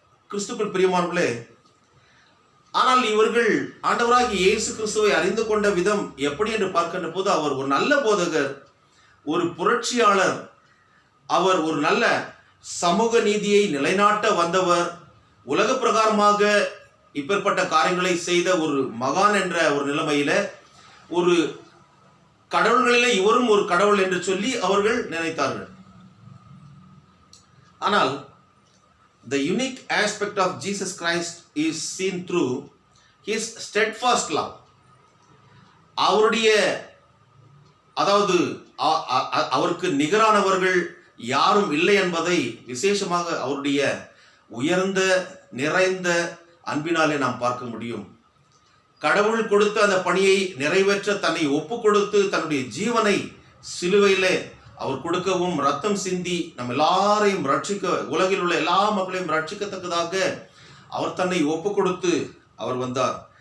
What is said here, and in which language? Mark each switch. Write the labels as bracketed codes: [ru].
[ta] கிறிஸ்துவுக்குள் பிரியமானவர்களே, ஆனால் இவர்கள் ஆண்டவராகிய இயேசு கிறிஸ்துவை அறிந்து கொண்ட விதம் எப்படி என்று பார்க்கின்ற போது, அவர் ஒரு நல்ல போதகர், ஒரு புரட்சியாளர், அவர் ஒரு நல்ல சமூக நீதியை நிலைநாட்ட வந்தவர், உலக பிரகாரமாக இப்பேற்பட்ட காரியங்களை செய்த ஒரு மகான் என்ற ஒரு நிலைமையில, ஒரு கடவுள்களிலே இவரும் ஒரு கடவுள் என்று சொல்லி அவர்கள் நினைத்தார்கள். [en] ஆனால் the unique aspect of Jesus Christ is seen through his steadfast love. [ta] அவருடைய, அதாவது அவருக்கு நிகரானவர்கள் யாரும் இல்லை என்பதை விசேஷமாக அவருடைய உயர்ந்த நிறைந்த அன்பினாலே நாம் பார்க்க முடியும். கடவுள் கொடுத்த அந்த பணியை நிறைவேற்ற தன்னை ஒப்பு கொடுத்து தன்னுடைய ஜீவனை சிலுவையிலே அவர் கொடுக்கவும், ரத்தம் சிந்தி நம்ம எல்லாரையும் ரட்சிக்க, உலகில் உள்ள எல்லா மக்களையும் ரட்சிக்கத்தக்கதாக அவர் தன்னை ஒப்பு கொடுத்து அவர் வந்தார்.